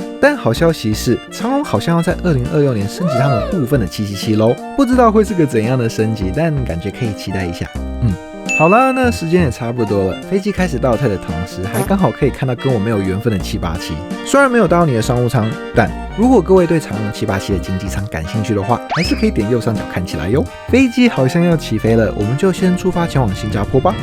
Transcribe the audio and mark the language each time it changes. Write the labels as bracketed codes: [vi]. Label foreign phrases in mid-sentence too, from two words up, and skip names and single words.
[zh] 但好消息是，長榮好像要在2026年升級他們部分的777咯，不知道會是個怎樣的升級，但感覺可以期待一下。好啦，那時間也差不多了，飛機開始倒退的同時，還剛好可以看到跟我沒有緣分的787。雖然沒有到你的商務艙，但如果各位對長榮787的經濟艙感興趣的話，還是可以點右上角看起來喲。飛機好像要起飛了，我們就先出發前往新加坡吧。